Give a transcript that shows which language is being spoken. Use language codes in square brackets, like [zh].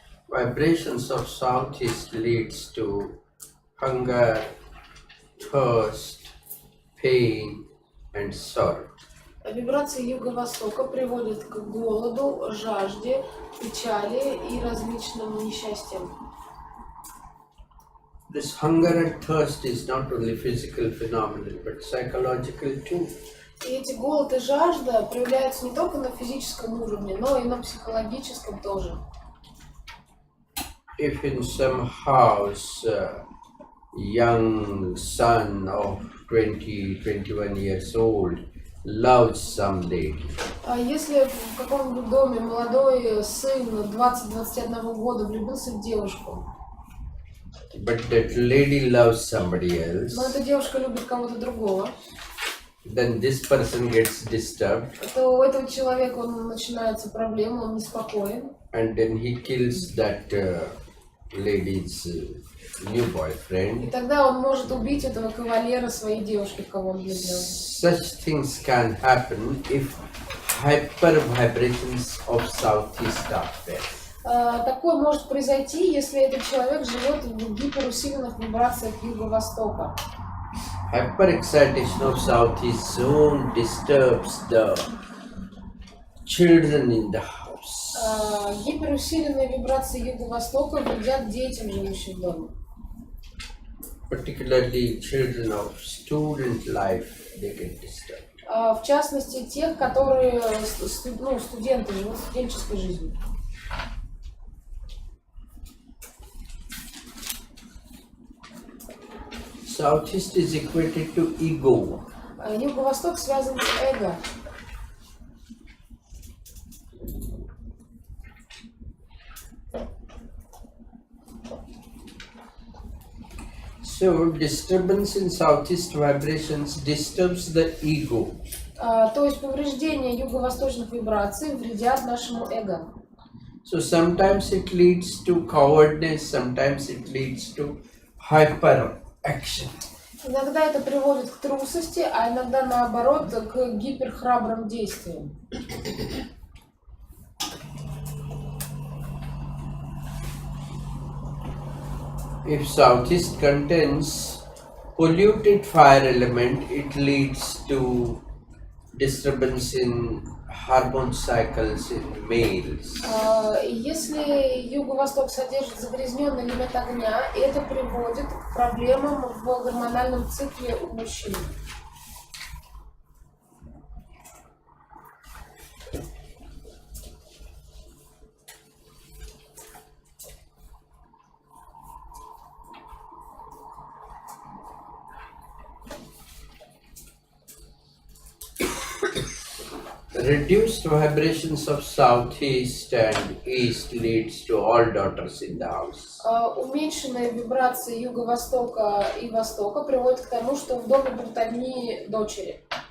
[en] Vibrations of southeast leads to hunger, thirst, pain, and sorrow. [ru] Вибрации юго-востока приводят к голоду, жажде, печали и различным несчастьям. [en] this hunger and thirst is not only physical phenomenon but psychological too. [ru] И эти голод и жажда проявляются не только на физическом уровне, но и на психологическом тоже. [en] If in some house young son of 20-21 years old loves some lady, [ru] А если в каком-нибудь доме молодой сын 20-21 года влюбился в девушку, [en] but that lady loves somebody else, [ru] но эта девушка любит кого-то другого, [en] then this person gets disturbed [ru] то у этого человека начинаются проблемы, он неспокоен. [en] and then he kills that lady's new [ru] И [en] boyfriend. [ru] тогда он может убить этого кавалера своей девушки, в кого он влюблен. [en] Such things can happen if hyper vibrations of southeast are there. [ru] Такое может произойти, если этот человек живет в гиперусиленных вибрациях Юго-Востока. [en] Hyperexcitation of southeast zone disturbs the children in the house. [ru] Гиперусиленные вибрации Юго-Востока вредят детям, живущим в доме. [en] Particularly children of student life, they get disturbed. [ru] В частности, тех, которые студенты живут студенческой жизнью. [en] Southeast is equated to ego. [ru] Юго-Восток связан с эго. [en] So disturbance in southeast vibrations disturbs the ego. [ru] То есть повреждение юго-восточных вибраций вредят нашему эго. [en] So sometimes it leads to cowardness, sometimes it leads to hyperaction. [ru] Иногда это приводит к трусости, а иногда наоборот к гиперхрабрым действиям. [en] If southeast contains polluted fire element, it leads to disturbance in hormone cycles in males. [ru] Если Юго-Восток содержит загрязненный элемент огня, это приводит к проблемам в гормональном цикле у мужчин. [en] Reduced vibrations of southeast and east leads to all daughters in the house. [ru] Уменьшенные вибрации Юго-Востока и Востока приводят к тому, что в доме будут одни дочери.